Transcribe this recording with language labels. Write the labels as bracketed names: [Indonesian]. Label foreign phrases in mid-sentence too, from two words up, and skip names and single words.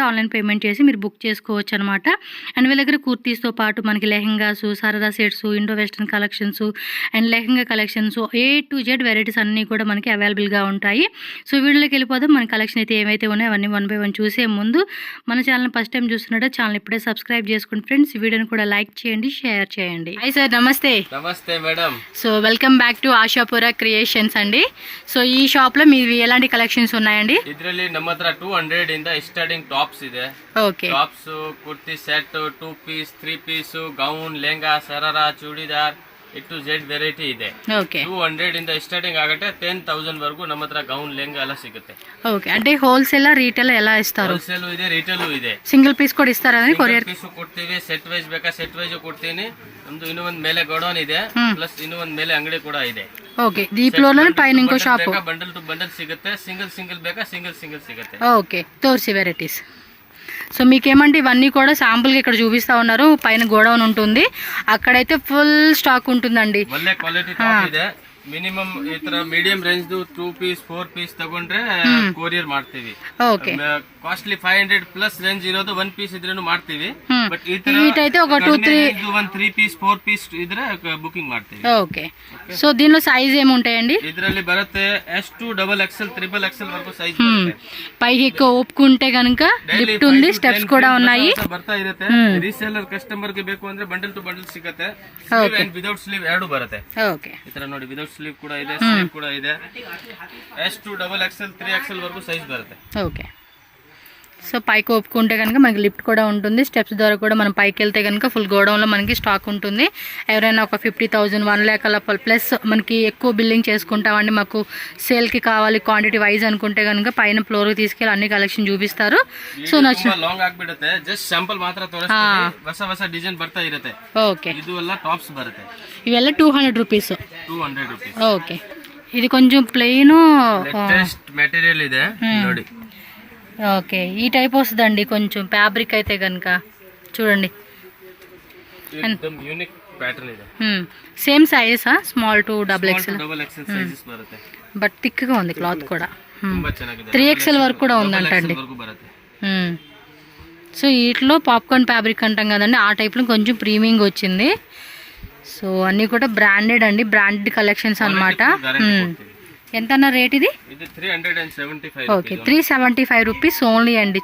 [English] online payment [Telugu] చేసి మీరు బుక్ చేసుకోవచ్చు అనమాట. అండ్ వీళ్ళ దగ్గర కుర్తీస్తో పాటు మనకి లెహెంగాస్, సరదా సెట్స్, [English] Indo western collections and lehenga collections A to Z varieties [Telugu] అన్నీ కూడా మనకి అవైలబుల్గా ఉంటాయి. సో వీడియోలోకి వెళ్ళిపోదాం. మన కలెక్షన్ అయితే ఏమైతే ఉన్నాయో అవన్నీ 1 by 1 చూసే ముందు మన ఛానల్ [English] first time [Telugu] చూస్తున్నట్టు ఛానల్ ఇప్పుడే సబ్స్క్రైబ్ చేసుకోండి ఫ్రెండ్స్. ఈ వీడియోని కూడా లైక్ చేయండి, షేర్ చేయండి. హాయ్ సార్, నమస్తే. నమస్తే మేడం. సో [English] welcome back to [Telugu] ఆశాపుర క్రియేషన్స్ అండి. సో ಈ ಶಾಪ್ మీవి ఎలాంటి కలెక్షన్స్ ఉన్నాయండి? [Kannada] ಇದರಲ್ಲಿ ನಮ್ಮ ಹತ್ರ 200 ಇಂದ ಸ್ಟಾರ್ಟಿಂಗ್ ಟಾಪ್ಸ್ ಇದೆ. [Telugu] ఓకే. [Kannada] ಟಾಪ್ಸ್, ಕುರ್ತಿ ಸೆಟ್, 2 ಪೀಸ್, 3 ಪೀಸ್, ಗೌನ್, ಲೆಹಂಗಾ, ಸರಾರಾ, ಚೂಡಿದಾರ್, A to Z ವೆರೈಟಿ ಇದೆ. [Telugu] ఓకే. [Kannada] 200 ಇಂದ ಸ್ಟಾರ್ಟಿಂಗ್ ಆಗುತ್ತೆ. 10,000 ವರೆಗೂ ನಮ್ಮ ಹತ್ರ ಗೌನ್, ಲೆಹಂಗಾ ಎಲ್ಲ ಸಿಗುತ್ತೆ. [Telugu] ఓకే. అంటే హోల్సేల్ రీటైల్ ఎలా ఇస్తారు? [Kannada] ಹೋಲ್ಸೇಲ್ ಇದೆ, ರಿಟೇಲ್ ಇದೆ. [English] single piece [Telugu] కూడా ఇస్తారా కొరియర్? [Kannada] ಪೀಸ್ ಕೊಡ್ತೀವಿ. ಸೆಟ್ ವೈಸ್ ಬೇಕಾ ಸೆಟ್ ವೈಸ್ ಕೊಡ್ತೀನಿ. ನಮ್ದು ಇನ್ನೂ ಒಂದ್ ಮೇಲೆ ಗೋಡೌನ್ ಇದೆ, ಪ್ಲಸ್ ಇನ್ನೂ ಒಂದ್ ಮೇಲೆ ಅಂಗಡಿ ಕೂಡ ಇದೆ. [Telugu] ఓకే. ఈ ఫ్లోర్ లోనే పైన ఇంకో షాప్. [English] bundle to bundle [Kannada] ಸಿಗುತ್ತೆ. ಸಿಂಗಲ್ ಬೇಕಾ ಸಿಂಗಲ್ ಸಿಗುತ್ತೆ. [Telugu] ఓకే. తోర్సి వెరైటీస్. సో మీకేమంటే ఇవన్నీ కూడా శాంపుల్గా ఇక్కడ చూపిస్తా ఉన్నారు. పైన గోడౌన్ ఉంటుంది, అక్కడైతే ఫుల్ స్టాక్ ఉంటుందండి. [Kannada] ಒಳ್ಳೆ ಕ್ವಾಲಿಟಿ ಟಾಪ್ ಇದೆ. ಮಿನಿಮಮ್ ಈ ತರ [English] medium range 2 piece 4 piece [Kannada] ತಗೊಂಡ್ರೆ ಕೊರಿಯರ್ ಮಾಡ್ತೀವಿ. [Telugu] ఓకే. [Kannada] ಕಾಸ್ಟ್ಲಿ 500 ಪ್ಲಸ್ ರೇಂಜ್ ಇರೋದು 1 ಪೀಸ್ ಇದ್ರೇನು ಮಾಡ್ತೀವಿ. ಬಟ್ ಈ ತರ [Telugu] వీటైతే ఒక [Kannada] 3 ಪೀಸ್ 4 ಪೀಸ್ ಇದ್ರೆ ಬುಕಿಂಗ್ ಮಾಡ್ತೀವಿ. [Telugu] ఓకే. సో దీనిలో సైజ్ ఏముంటాయండి? [Kannada] ಇದರಲ್ಲಿ ಬರುತ್ತೆ S2 XXL XXL [Telugu] వరకు సైజ్ [Kannada] ಬರುತ್ತೆ. [Telugu] పైకి ఎక్కువ ఒప్పుకుంటే కనుక లిఫ్ట్ ఉంది, స్టెప్స్ కూడా ఉన్నాయి. [Kannada] ಬರ್ತಾ ಇರುತ್ತೆ. ರೀಸೇಲರ್ ಕಸ್ಟಮರ್ ಗೆ ಬೇಕು ಅಂದ್ರೆ [English] bundle to bundle [Kannada] ಸಿಗುತ್ತೆ. [English] and without sleeve [Kannada] ಎರಡು ಬರುತ್ತೆ. [Telugu] ఓకే. [Kannada] ಈ ತರ ನೋಡಿ, ವಿದೌಟ್ ಸ್ಲೀವ್ ಕೂಡ ಇದೆ, ಸ್ಲೀವ್ ಕೂಡ ಇದೆ. S2 XXL 3XL [Telugu] వరకు సైజ్ [Kannada] బರುತ್ತೆ. [Telugu] ఓకే. సో పైకి ఒప్పుకుంటే కనుక మనకి లిఫ్ట్ కూడా ఉంటుంది. స్టెప్స్ ద్వారా కూడా మనం పైకి వెళ్తే కనుక ఫుల్ గోడౌన్లో మనకి స్టాక్ ఉంటుంది. ఎవరైనా ఒక 50,000 1 lakh అలా ప్లస్ మనకి ఎక్కువ బిల్లింగ్ చేసుకుంటామండి, మాకు సేల్కి కావాలి క్వాంటిటీ వైజ్ అనుకుంటే కనుక పైన ఫ్లోర్కి తీసుకెళ్ళి అన్ని కలెక్షన్ చూపిస్తారు. సో నచ్చిన [Kannada] లాంగ్ ಆಗ್ಬಿಡುತ್ತೆ. ಜಸ್ಟ್ ಸ್ಯಾಂಪಲ್ ಮಾತ್ರ ತೋರಿಸ್ತೀವಿ. ಹೊಸ ಡಿಸೈನ್ ಬರ್ತಾ ಇರುತ್ತೆ. [Telugu] ఓకే. [Kannada] ಇದು ಎಲ್ಲ ಟಾಪ್ಸ್ ಬರುತ್ತೆ. ఇವೆಲ್ಲ 200 రూపీస్. [English] 200 rupees. [Telugu] ఓకే. ఇది కొంచెం ప్లెయిన్ [English] latest material [Kannada] ಇದೆ ನೋಡಿ. [Telugu] ఓకే. ఈ టైప్ వస్తుందండి కొంచెం ఫ్యాబ్రిక్ అయితే కనుక చూడండి. [English] unique pattern [Kannada] ಇದೆ. [Telugu] సేమ్ సైజా? [English] small to XXL [Kannada] సైజెస్ బರುತ್ತೆ. [Telugu] బట్ [English] థిక్గా [Telugu] ఉంది క్లాత్ కూడా. [Kannada] ತುಂಬಾ ಚೆನ್ನಾಗಿದೆ. [Telugu] 3XL వరకు కూడా ఉందంటండి. సో వీటిలో [English] popcorn fabric [Telugu] అంటాం కదండి, ఆ టైప్లో కొంచెం ప్రీమియంగా వచ్చింది. సో అన్నీ కూడా బ్రాండెడ్ అండి, [English] branded collections [Telugu] అనమాట. ఎంత అన్న రేట్ ఇది? 375. ఓకే. 375 రూపీస్ ఓన్లీ అండి.